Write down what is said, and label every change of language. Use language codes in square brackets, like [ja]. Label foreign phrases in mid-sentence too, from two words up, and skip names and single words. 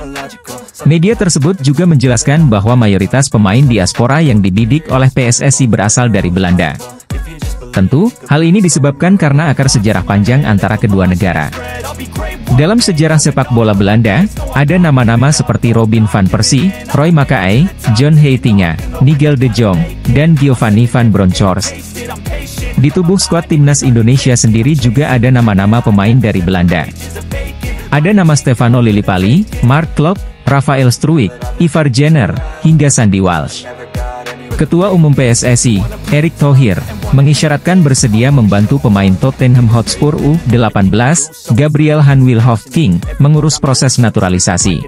[id] Media tersebut juga menjelaskan bahwa mayoritas pemain diaspora yang dibidik oleh PSSI berasal dari Belanda. Tentu, hal ini disebabkan karena akar sejarah panjang antara kedua negara. Dalam sejarah sepak bola Belanda, ada nama-nama seperti Robin van Persie, Roy Makaay, John Heitinga, Nigel de Jong, dan Giovanni van Bronckhorst. Di tubuh skuad timnas Indonesia sendiri juga ada nama-nama pemain dari Belanda. Ada nama Stefano Lillipali, Mark Klok, Rafael Struijk, Ivar Jenner, hingga Sandy Walsh. Ketua Umum PSSI, Erick Thohir, mengisyaratkan bersedia membantu pemain Tottenham Hotspur U18, Gabriel Hanwilhoff-King, mengurus proses naturalisasi.